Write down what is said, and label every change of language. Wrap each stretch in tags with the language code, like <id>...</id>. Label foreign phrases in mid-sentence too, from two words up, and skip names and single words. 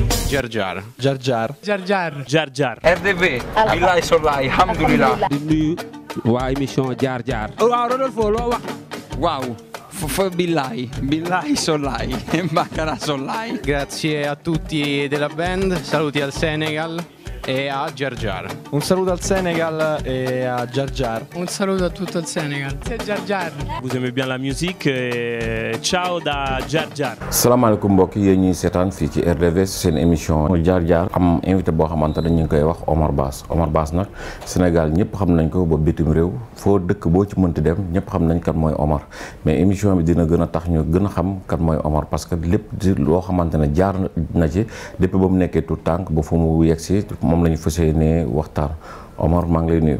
<wo>Jar Jar. Jar Jar. Jar Jar. Jar Jar. RDV. billaay sollaay alhamdulilah. di nuyu waa émission Jar Jar. waaw Rodolfo loo wax. waaw. fa billaay sollaay Baccara sollaay.</wo> <it>Grazie a tutti della band, saluti al Senegal e a Jar Jar. Un saluto al Senegal e a Jar Jar. Un saluto a tutto il Senegal.</it> <fr>C'est Jar Jar. Vous aimez bien la musique</fr> <it>ciao da</it> <fr>Jar Jar.</fr> <wo>salaamaaleykum mbokk yi ñuy seetaan fii ci RDV seen émission Jar Jar am invité boo xamante ne ñu ngi koy wax Omar Bass nag Sénégal ñëpp xam nañ ko ba bitim réew foo dëkk boo ci mënti dem ñëpp xam nañ kan mooy Omar mais émission bi dina gën a tax ñu gën a xam kan mooy Omar</wo> <fr>parce que</fr> <wo>lépp di loo xamante ne jaar na ci depuis ba mu nekkee tout tànk ba fu mu yegg si moom la ñu fas yéenee waxtaan Omar maa ngi lay nuyu.</wo>